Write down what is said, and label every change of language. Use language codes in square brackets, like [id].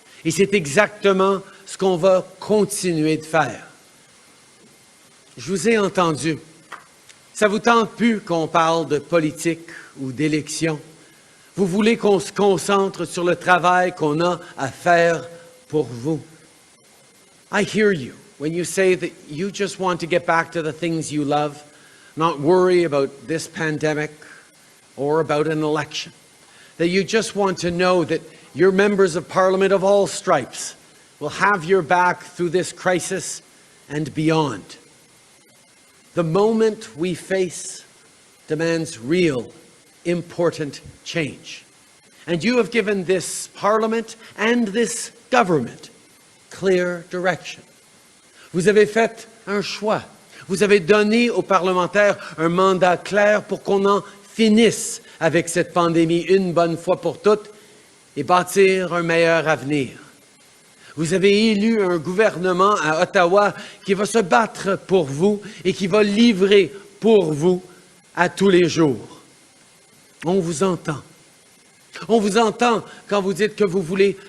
[fr] Et c'est exactement ce qu'on va continuer de faire. Je vous ai entendu. Ça ne vous tente plus qu'on parle de politique ou d'élection. Vous voulez qu'on se concentre sur le travail qu'on a à faire pour vous. [en] I hear you when you say that you just want to get back to the things you love, not worry about this pandemic or about an election. That you just want to know that your members of Parliament of all stripes will have your back through this crisis and beyond. The moment we face demands real, important change. And you have given this Parliament and this government clear direction. [fr] Vous avez fait un choix. Vous avez donné aux parlementaires un mandat clair pour qu'on en finisse avec cette pandémie une bonne fois pour toutes et bâtir un meilleur avenir. Vous avez élu un gouvernement à Ottawa qui va se battre pour vous et qui va livrer pour vous à tous les jours. On vous entend. On vous entend quand vous dites que vous voulez